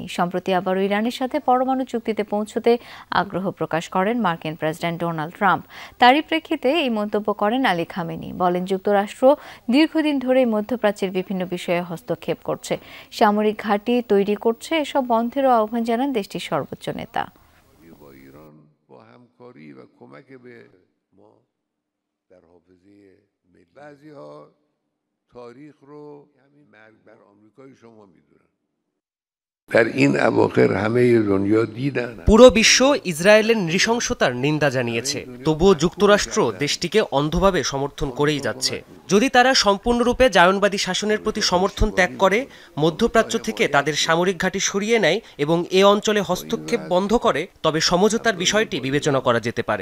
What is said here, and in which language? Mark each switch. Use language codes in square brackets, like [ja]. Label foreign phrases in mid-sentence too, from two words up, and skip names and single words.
[bn] সম্প্রতি আবারও ইরানের সাথে পরমাণু চুক্তিতে পৌঁছতে আগ্রহ প্রকাশ করেন মার্কিন প্রেসিডেন্ট ডোনাল্ড ট্রাম্প। তারই প্রেক্ষিতে এই মন্তব্য করেন আলী খামেনি। বলেন, যুক্তরাষ্ট্র দীর্ঘদিন ধরেই মধ্যপ্রাচ্যের বিভিন্ন বিষয়ে হস্তক্ষেপ করছে, সামরিক ঘাঁটি তৈরি করছে। এসব বন্ধেরও আহ্বান জানান দেশটির সর্বোচ্চ নেতা। [fa] در حافظه ملی بعضی‌ها تاریخ رو مرگ بر آمریکای شما میدونن در این اواخر همه دنیا دیدن [bn] পুরো বিশ্ব ইসরায়েলের নৃশংসতার নিন্দা জানিয়েছে, তবুও যুক্তরাষ্ট্র দেশটিকে অন্ধভাবে সমর্থন করেই যাচ্ছে। যদি তারা সম্পূর্ণরূপে জায়নবাদী শাসনের প্রতি সমর্থন ত্যাগ করে, মধ্যপ্রাচ্য থেকে তাদের সামরিক ঘাঁটি সরিয়ে নেয় এবং এ অঞ্চলে হস্তক্ষেপ বন্ধ করে, তবে সমঝোতার বিষয়টি বিবেচনা করা যেতে পারে।